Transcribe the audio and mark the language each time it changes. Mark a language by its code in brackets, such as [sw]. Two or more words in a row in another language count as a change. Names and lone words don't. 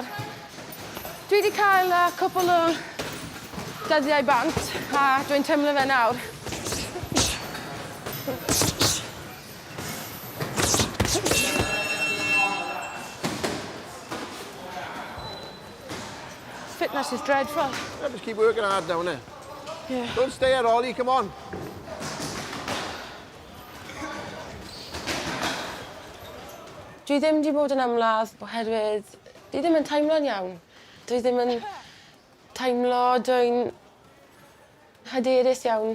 [cy] Dwi wedi cael cwpl o dyddiau bant a dwi'n teimlo fe nawr. [en] Fitness is dreadful. Yeah, just keep working hard down there. Yeah. Don't stay at Ollie, come on. [cy] Dwi ddim wedi bod yn ymladd oherwydd dwi ddim yn teimlo'n iawn. Dwi ddim yn teimlo dwi'n hyderus iawn.